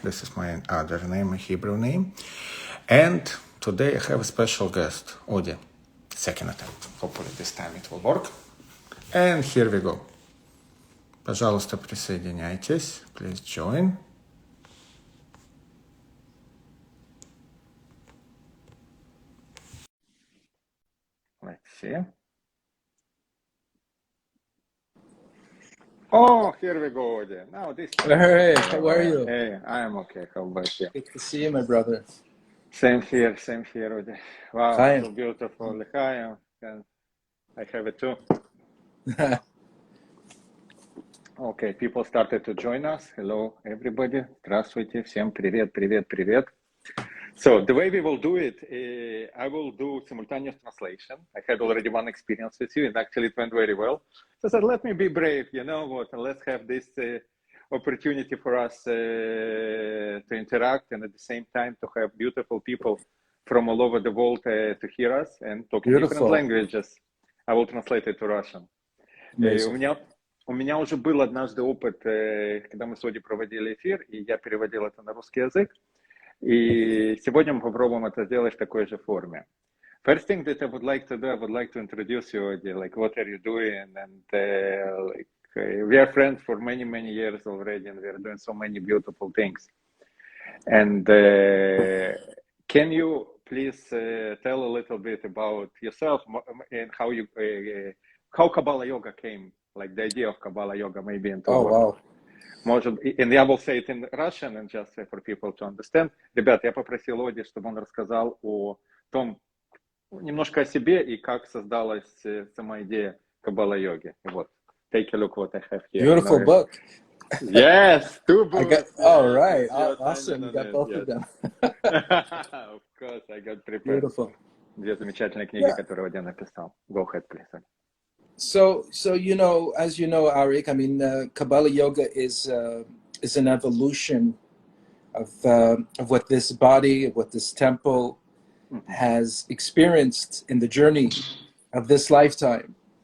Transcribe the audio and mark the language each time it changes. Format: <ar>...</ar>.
<en>This is my other name, a Hebrew name. And today I have a special guest, Odi. Second attempt. Hopefully this time it will work. And here we go.</en> <ru>Пожалуйста, присоединяйтесь.</ru> <en>Please join. Let's see. Oh, here we go, Odi. Now this time. Hey, how are you? Hey, I am okay. How about you? Good to see you, my brother. Same here, Odi. Wow, Chaim. so beautiful. L'chaim. I have it too. Okay, people started to join us. Hello, everybody.</en> <ru>Здравствуйте. Всем привет, привет, привет.</ru> <en>So the way we will do it, I will do simultaneous translation. I had already one experience with you, and actually it went very well. So I said, let me be brave, you know what, and let's have this opportunity for us to interact, and at the same time to have beautiful people from all over the world to hear us and talk in different languages. I will translate it to Russian.</en> <ru>У меня уже был однажды опыт, когда мы с Оди проводили эфир, и я переводил это на русский язык. И сегодня мы попробуем это сделать в такой же форме.</ru> <en>First thing that I would like to do, I would like to introduce you, Odi, like what are you doing, and we are friends for many, many years already, and we are doing so many beautiful things. And can you please tell a little bit about yourself and how Kabbalah Yoga came, like the idea of Kabbalah Yoga, maybe in two words. Wow.</en> <ru>Может,</ru> <en>and</en> <ru>я</ru> <en>will say it in Russian, and just for people to understand.</en> <ru>Ребят, я попросил Оди, чтобы он рассказал о том, немножко о себе и как создалась сама идея Каббала-йоги. Вот,</ru> <en>take a look what I have here. Beautiful book. Yes, two books. All right, awesome. You got both of them. Of course, I got prepared. Beautiful.</en> <ru>Две замечательные книги, которые Оди написал.</ru> <en>Go ahead, please. So you know, as you know, Arik, I mean, Kabbalah Yoga is an evolution of what this body, of what this temple has experienced in the journey of this lifetime.</en>